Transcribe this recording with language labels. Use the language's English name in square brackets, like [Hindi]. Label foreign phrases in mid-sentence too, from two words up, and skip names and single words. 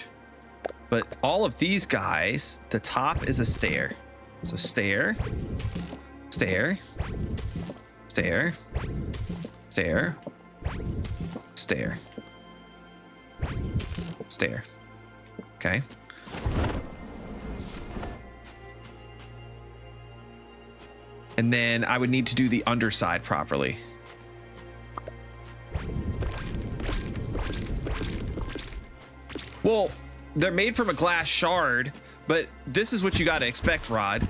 [English] But all of these guys, the top is a stair. So stair, stair, stair, stair, stair, stair. Okay. And then I would need to do the underside properly. Well, they're made from a glass shard, but this is what you got to expect, Rod.